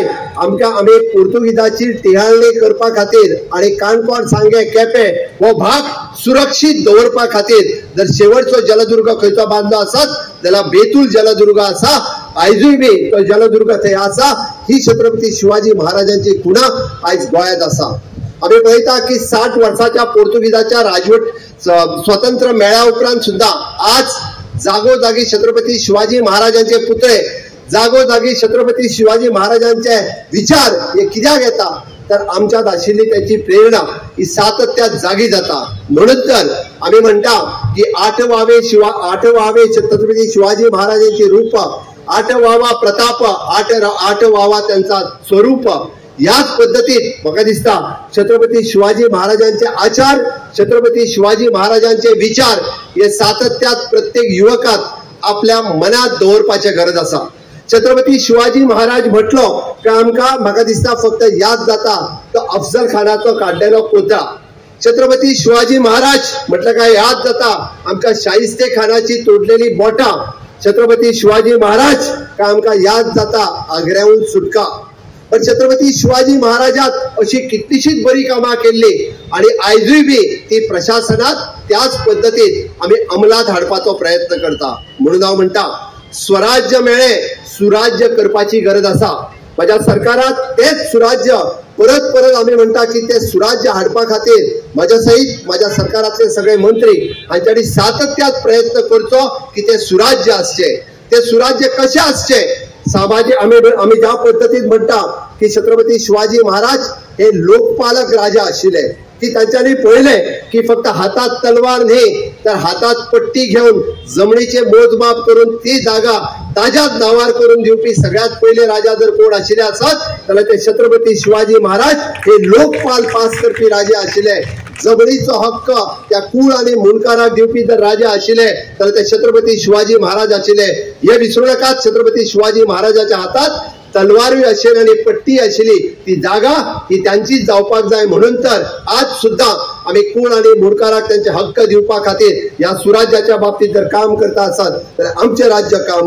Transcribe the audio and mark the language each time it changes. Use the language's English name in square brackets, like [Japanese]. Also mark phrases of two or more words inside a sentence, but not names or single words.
[Konkani] आमी पोर्तुगीजाची टिहाळणी करपा खातीर आणि काणकोण सांगे केपें हो भाग सुरक्षीत दवरपा खातीर जर शेवटचो जलदुर्ग खंयचो बांदलो आसत जाल्यार बेतूल जलदुर्ग आसा आयजूय बी तो जलदुर्ग थंय आसा ही छत्रपती शिवाजी महाराजांची खुणा आयज गोंयांत आसा आमी पळयता की 60 वर्साच्या पोर्तुगीजाच्या राजवट स्वतंत्र मेळ्या उपरांत सुद्दां आज जागोजागी छत्रपती शिवाजी महाराजांचे पुतळे जागोजागी छत्रपती शिवाजी महाराजांचे विचार हे कित्याक येता तर आमच्यात आशिल्ली त्यांची प्रेरणा ही सातत्यात जागी जाता म्हणून तर आमी म्हणटा की [Marathi] आठवावे छत्रपती शिवाजी महाराजांची रूप आठवावा प्रताप आठवावा त्यांचा स्वरूप [Konkani] याच पद्धतीत म्हाका दिसता छत्रपती शिवाजी महाराजांचे आचार छत्रपती शिवाजी महाराजांचे विचार हे सातत्यात प्रत्येक युवकात आपल्या मनात दवरपाची गरज आसा छत्रपती शिवाजी महाराज म्हटलो की आमकां म्हाका दिसता फक्त याद जाता तो अफजल खानाचो काडलेलो कोत्रा छत्रपती शिवाजी महाराज म्हटलं काय याद जाता आमकां शाहिस्ते खानाची तोडलेली बोटां छत्रपती शिवाजी महाराज काय आमकां याद जाता आग्र्याहून सुटका पण छत्रपती शिवाजी महाराजात अशी कितलीशीच बरी कामां केल्ली आणि आयजूय बी ती प्रशासनात त्याच पद्धतीत आमी अंमलात हाडपाचो प्रयत्न करता म्हणून हांव म्हणटा स्वराज्य मेळे सुराज्य करपाची गरज आसा माझ्या सरकारात तेच सुराज्य परत परत आम्ही म्हणता की ते सुराज्य हाडपा खातीर माझ्या सहित माझ्या सरकारातले सगळे मंत्री हांच्यानी सातत्यात प्रयत्न करचो की ते सुराज्य आसचे ते सुराज्य कशें आसचे सामाजिक आम्ही ज्या पद्धतीत म्हणता की छत्रपती शिवाजी महाराज हे लोकपालक राजा आशिल्ले की त्यांच्यानी पळयले की फक्त हातात तलवार न्ही तर हातात पट्टी घेऊन जमनीचे मोजमाप करून ती जागा ताज्याच नावार करून दिवपी सगळ्यात पहिले राजा जर कोण आशिल्ले आसत जाल्यार ते छत्रपती शिवाजी महाराज हे लोकपाल पास करपी राजे आशिल्ले जमनीचो हक्क त्या कुळ आणि मुणकाराक दिवपी जर राजे आशिल्ले जाल्यार ते छत्रपती शिवाजी महाराज आशिल्ले हे विसरू नाकात छत्रपती शिवाजी महाराजाच्या हातात तलवारूय आशिल्ली आणि पट्टी आशिल्ली ती जागा ही त्यांचीच जावपाक जाय म्हणून तर आज सुद्धा आम्ही कुळ आणि मुणकाराक त्यांचे हक्क दिवपा खातीर या सुराज्याच्या बाबतीत जर काम करता आसत जाल्यार आमचे राज्य काम